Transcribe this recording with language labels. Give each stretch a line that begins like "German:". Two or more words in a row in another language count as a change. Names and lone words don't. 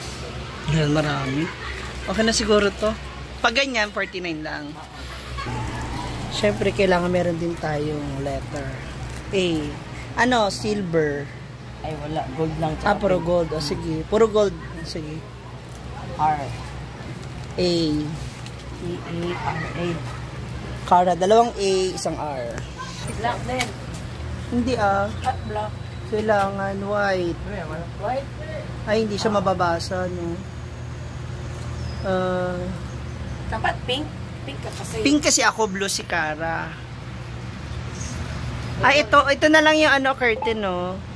Filipino: Yan, marami. Okay na siguro to. Pag ganyan, 49 lang. Siyempre, kailangan meron din tayong letter. A. Ano? Silver. Ay, wala. Gold lang. Puro gold. O, sige. Puro gold. Sige. R. A. E-A-R-A. Cara. Dalawang A, isang R. Black din. Hindi
English: Hot black.
Filipino: Kailangan white. White? Ay, hindi siya mababasa, no? Dapat pink. Pink ka kasi. Pink kasi ako, blue si Cara. Ay, ito na lang yung ano, curtain, no?